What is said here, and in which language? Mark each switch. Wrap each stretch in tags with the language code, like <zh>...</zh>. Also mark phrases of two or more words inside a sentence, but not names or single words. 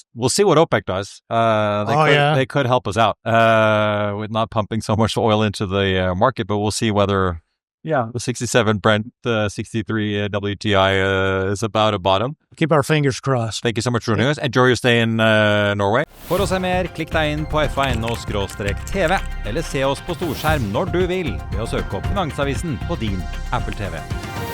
<en>We'll see what OPEC does. They could help us out with not pumping so much oil into the market, but we'll see whether the 67 Brent, 63 WTI is about a bottom. Keep our fingers crossed. Thank you so much for joining us. Enjoy your stay in Norway.</en> <no>For å se mer, klikk deg inn på FA.no/TV, eller se oss på storskjerm når du vil ved å søke opp Finansavisen på din Apple TV.</no>